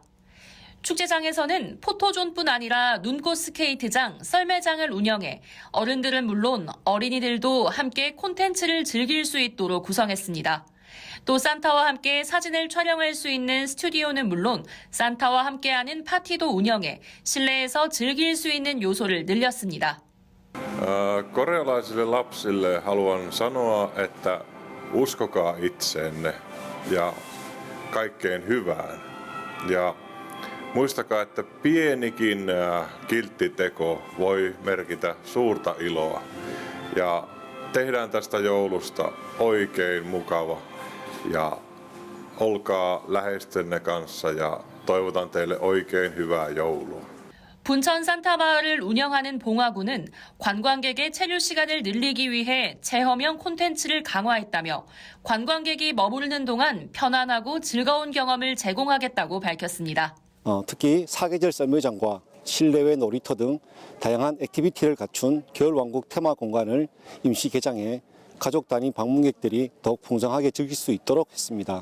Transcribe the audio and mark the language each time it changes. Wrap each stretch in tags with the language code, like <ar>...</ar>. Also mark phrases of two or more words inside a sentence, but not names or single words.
<ko>축제장에서는 포토존뿐 아니라 눈꽃 스케이트장, 썰매장을 운영해 어른들은 물론 어린이들도 함께 콘텐츠를 즐길 수 있도록 구성했습니다. 또 산타와 함께 사진을 촬영할 수 있는 스튜디오는 물론 산타와 함께하는 파티도 운영해 실내에서 즐길 수 있는 요소를 늘렸습니다.</ko> <fi>Korealaisille lapsille haluan sanoa, että uskokaa itseenne ja kaikkeen hyvään. Ja muistakaa, että pienikin kiltti teko voi merkitä suurta iloa. Ja tehdään tästä joulusta oikein mukava ja olkaa läheistenne kanssa ja toivotan teille oikein hyvää joulua.</fi> <ko>분천 산타마을을 운영하는 봉화구는 관광객의 체류 시간을 늘리기 위해 체험형 콘텐츠를 강화했다며 관광객이 머무르는 동안 편안하고 즐거운 경험을 제공하겠다고 밝혔습니다. 특히 사계절 썰매장과 실내외 놀이터 등 다양한 액티비티를 갖춘 겨울왕국 테마 공간을 임시 개장해 가족 단위 방문객들이 더욱 풍성하게 즐길 수 있도록 했습니다.</ko>